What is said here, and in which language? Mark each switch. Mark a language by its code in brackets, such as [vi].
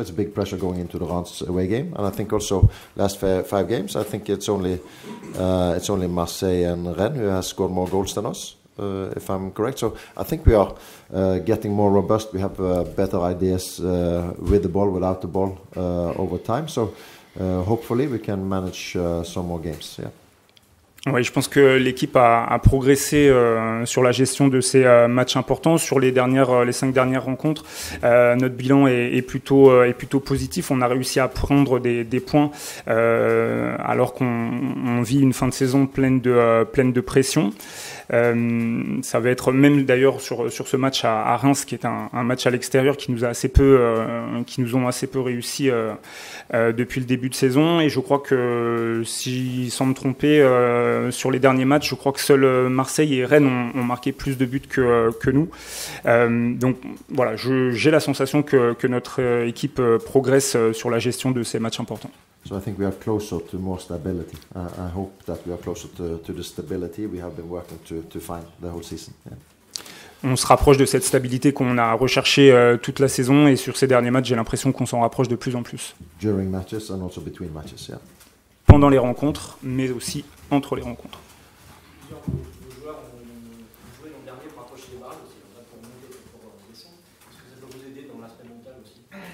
[en] It's big pressure going into the Reims away game, and I think also last 5 games, I think it's only Marseille and Rennes who has scored more goals than us, if I'm correct. So I think we are getting more robust. We have better ideas with the ball, without the ball, over time. So hopefully we can manage some more games. Yeah. [fr] Oui, je pense que l'équipe a progressé sur la gestion de ces matchs importants. Sur les 5 dernières rencontres, notre bilan est plutôt positif. On a réussi à prendre des points alors qu'on vit une fin de saison pleine de pression. Ça va être même d'ailleurs sur ce match à Reims, qui est un match à l'extérieur qui nous ont assez peu réussi depuis le début de saison. Et je crois que, sans me tromper, sur les derniers matchs, je crois que seuls Marseille et Rennes ont marqué plus de buts que nous. Donc voilà, j'ai la sensation que notre équipe progresse sur la gestion de ces matchs importants. [en] So I think we are closer to more stability. I hope that we are closer to the stability we have been working to find the whole season. Yeah. [fr] On se rapproche de cette stabilité qu'on a recherchée toute la saison, et sur ces derniers matchs, j'ai l'impression qu'on s'en rapproche de plus en plus. [en] During matches and also between matches, yeah. [fr] pendant les rencontres, mais aussi entre les rencontres. Vos joueurs ont joué l'an dernier pour approcher les barrages aussi, pour monter, pour descendre. Est-ce que ça peut vous aider dans l'aspect mental aussi?